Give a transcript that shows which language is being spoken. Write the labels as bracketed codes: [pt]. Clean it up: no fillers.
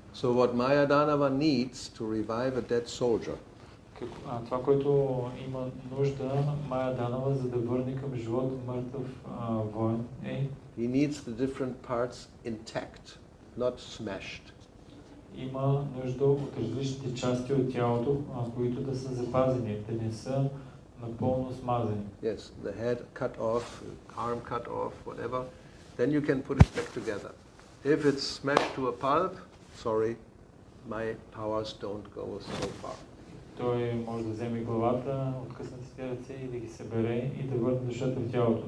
[en] So what Mayadanava needs to revive a dead soldier. [bg] Това, което има нужда Майя Данова, за да върне към живот мъртъв воин, е [en] he needs the different parts intact, not smashed. [bg] Има нужда от различните части от тялото, които да са запазени, да не са напълно смазани. [en] Yes, the head cut off, arm cut off, whatever. Then you can put it back together. If it's smashed to a pulp, sorry, my powers don't go so far. [bg] Той може да вземе главата, откъснатите ръце и да ги събере и да върне душата в тялото.